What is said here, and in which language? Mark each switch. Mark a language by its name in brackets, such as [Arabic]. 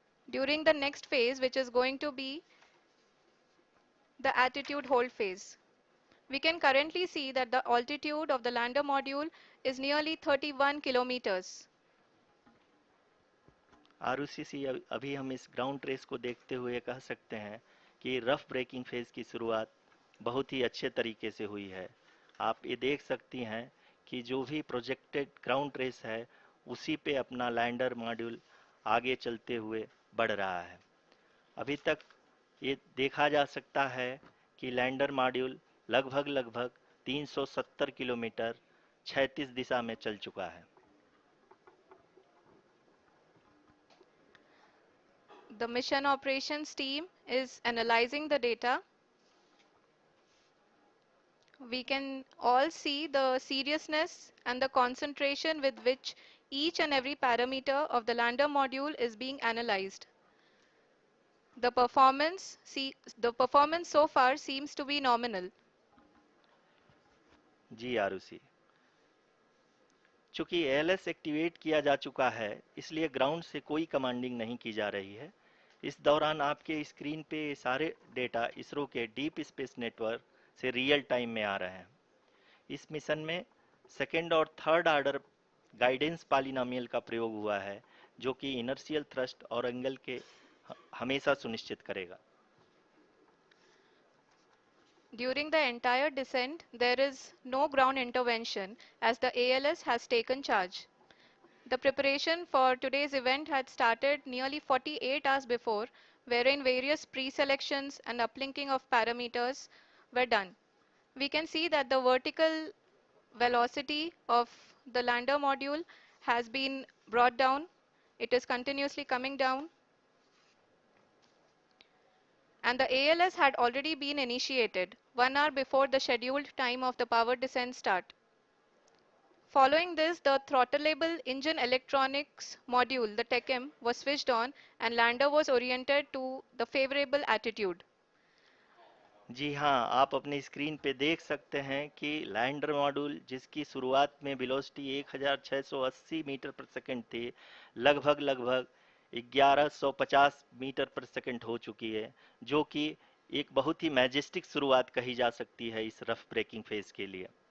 [English] During the next phase, which is going to be the attitude hold phase. We can currently see that the altitude of the lander module is nearly 31 kilometers. [Hindi] Arushi, अभी हम इस ground trace को देखते हुए कह सकते हैं कि रफ ब्रेकिंग फेज की शुरुआत बहुत ही अच्छे तरीके से हुई है। आप ये देख सकती हैं कि जो भी प्रोजेक्टेड ग्राउंड ट्रेस है, उसी पे अपना लैंडर मॉड्यूल आगे चलते हुए बढ़ रहा है। अभी तक ये देखा जा सकता है कि लैंडर मॉड्यूल लगभग लगभग 370 किलोमीटर क्षैतिज दिशा में चल चुका है। [English] The mission operations team is analyzing the data. We can all see the seriousness and the concentration with which each and every parameter of the lander module is being analyzed. The performance so far seems to be nominal. [Hindi] जी आरुषि, चूंकि ALS activate किया जा चुका है, इसलिए ground से कोई commanding नहीं की जा रही है। इस दौरान आपके स्क्रीन पे सारे डेटा इसरो के डीप स्पेस नेटवर्क से रियल टाइम में आ रहे हैं। इस मिशन में सेकेंड और थर्ड ऑर्डर गाइडेंस पॉलिनोमियल का प्रयोग हुआ है, जो कि इनर्शियल थ्रस्ट और एंगल के हमेशा सुनिश्चित करेगा। [English] During the entire descent, there is no ground intervention as the ALS has taken charge. The preparation for today's event had started nearly 48 hours before, wherein various pre-selections and uplinking of parameters were done. We can see that the vertical velocity of the lander module has been brought down. It is continuously coming down. and the ALS had already been initiated 1 hour before the scheduled time of the power descent start. Following this, the throttleable engine electronics module, the TECM, was switched on and lander was oriented to the favorable attitude. [Hindi] जी हाँ, आप अपनी screen पे देख सकते हैं कि lander module जिसकी शुरुआत में वेलोसिटी 1680 मीटर पर सेकंड थी, लगभग 1150 मीटर पर सेकंड हो चुकी है, जो कि एक बहुत ही मैजेस्टिक शुरुआत कही जा सकती है इस रफ ब्रेकिंग फेज के लिए।